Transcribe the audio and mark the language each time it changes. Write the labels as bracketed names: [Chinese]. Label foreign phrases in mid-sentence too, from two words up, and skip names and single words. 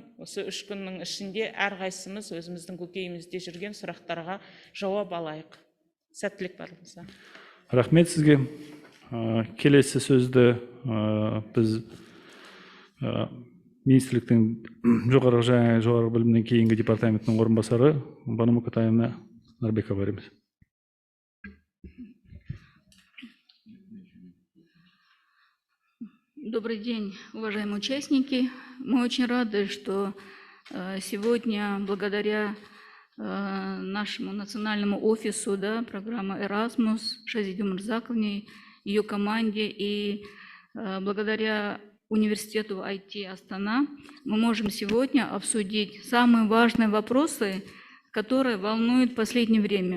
[Kazakh] Осы 3 күннің ішінде әрқайсымыз өзіміздің көкейімізде жүрген сұрақтарға жауап алайық. Сәттілік барлығыңызға. Рахмет сізге. Келесі сөзді біз министрліктің жоғары білімнен кейінгі департаментінің орынбасары Бану Мұқатаевна Нарбекова береміз. [Russian] Добрый день, уважаемые участники. Мы очень рады, что сегодня благодаря нашему национальному офису, программы Erasmus, Шазиде Мурзаковне, ее команде и благодаря университету IT Астана мы можем сегодня обсудить самые важные вопросы, которые волнуют в последнее время.